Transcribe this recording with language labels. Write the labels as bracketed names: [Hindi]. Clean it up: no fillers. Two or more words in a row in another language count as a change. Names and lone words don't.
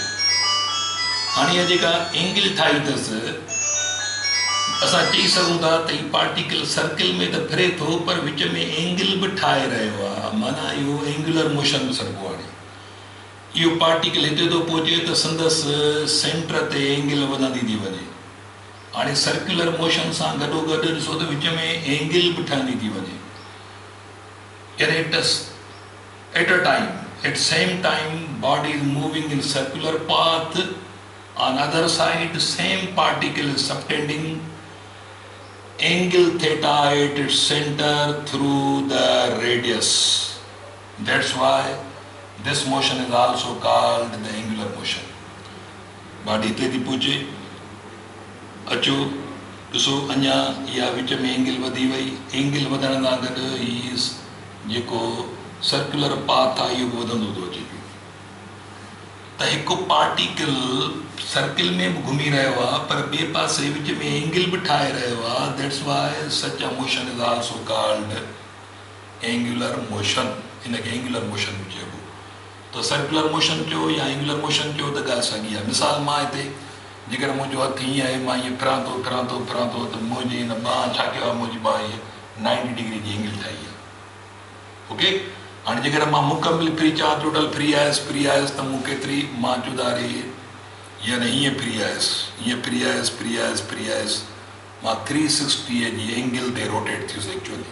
[Sindhi] हाणे इहा जेका एंगल ठाही अथसि असां चई सघूं था त हीउ पार्टिकल सर्किल में त फिरे थो पर विच में एंगल बि ठाहे रहियो आहे, माना इहो [English] angular motion [Sindhi] बि सॾिबो आहे। इहो पार्टिकल हिते थो पहुचे त संदसि सेंटर ते एंगल वधंदी थी वञे। हाणे [English] circular motion [Sindhi] सां गॾोगॾु ॾिसो त विच में एंगल बि ठहंदी थी वञे। [English] यानी at a time, at same time body is moving in circular path, on other side same particle is subtending angle theta at its center through the radius. That's why this motion is also called the angular motion. [Sindhi] Body te di puche acho ॾिसो अञा इहा विच में एंगल वधी वई, एंगल वधण सां गॾु ही जेको [English] circular path [Sindhi] आहे इहो वधंदो थो अचे पियो। त हिकु पार्टिकल सर्किल में बि घुमी रहियो आहे पर ॿिए पासे विच में एंगल बि ठाहे रहियो आहे। [English] That's why such a motion is also called angular motion. [Sindhi] हिनखे [English] angular motion [Sindhi] बि चइबो। त [English] circular motion [Sindhi] चयो या [English] angular motion [Sindhi] चयो त ॻाल्हि साॻी आहे। मिसाल मां हिते जेकर मुंहिंजो हथु हीअं आहे, मां ईअं फिरां थो त मुंहिंजी हिन बांह छा कयो आहे, मुंहिंजी बांह हीअं 90 डिग्री जी एंगल ठाही आहे। ओके, हाणे जेकर मां मुकमिल फ्री चवां, [English] total free [Sindhi] आयसि त मूं केतिरी मां चुधारे यानी हीअं फ्री आयसि मां 360 जी एंगल ते रोटेट थियुसि एक्चुअली।